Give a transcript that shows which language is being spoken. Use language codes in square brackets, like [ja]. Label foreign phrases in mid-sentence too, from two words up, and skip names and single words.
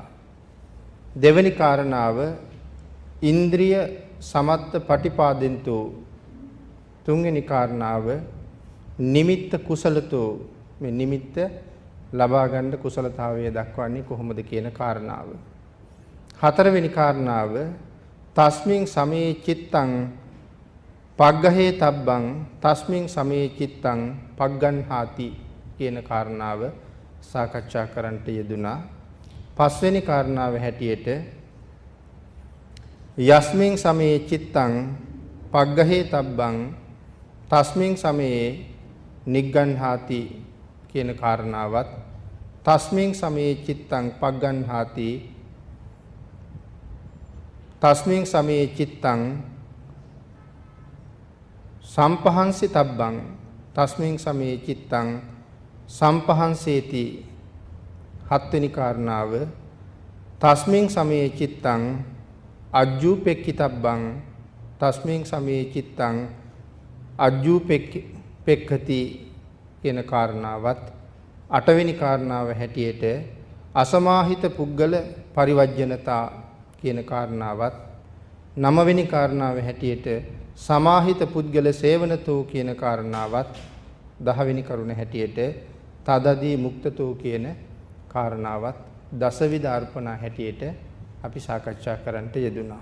[si] දෙවෙනි කාරණාව [pi] ඉන්ද්‍රිය සමත්ත පටිපාදෙන්තු. [si] තුන්වෙනි කාරණාව [pi] නිමිත්ත කුසලතු. [si] මේ නිමිත්ත ලබා ගන්න කුසලතාවය දක්වන්නේ කොහොමද කියන කාරණාව. හතරවෙනි කාරණාව [pi] තස්මින් සමේ චිත්තං පග්ගහේ තබ්බං තස්මින් සමේ චිත්තං පග්ගන්හාති [si] කියන කාරණාව සාකච්ඡා කරන්නට යෙදුනා. පස්වෙනි කාරණාව හැටියට [pi] යස්මින් සමේ චිත්තං පග්ගහේ තබ්බං තස්මින් සමේ නිග්ගන්හාති [si] කියන කාරණාවත් [pi] තස්මින් සමේ චිත්තං පග්ගන්හාති තස්මින් සමේ චිත්තං සම්පහන්සි තබ්බං තස්මින් සමේ චිත්තං සම්පහන්සේති. [si] හත්වෙනි කාරණාව [pi] තස්මින් සමේ චිත්තං අජ්ජුපෙක්ඛිතබ්බං තස්මින් සමේ චිත්තං අජ්ජුපෙක්ඛති [si] කියන කාරණාවත් අටවෙනි කාරණාව හැටියට [pi] අසමාහිත පුද්ගල පරිවර්ජනතා [si] කියන කාරණාවත් නවවෙනි කාරණාව හැටියට [pi] සමාහිත පුද්ගල සේවනතෝ [si] කියන කාරණාවත් 10 වෙනි කරුණ හැටියට [pi] තදදී මුක්තතෝ [si] කියන කාරණාවත් දසවිධ අර්පණා හැටියට අපි සාකච්ඡා කරන්නට යෙදුනා.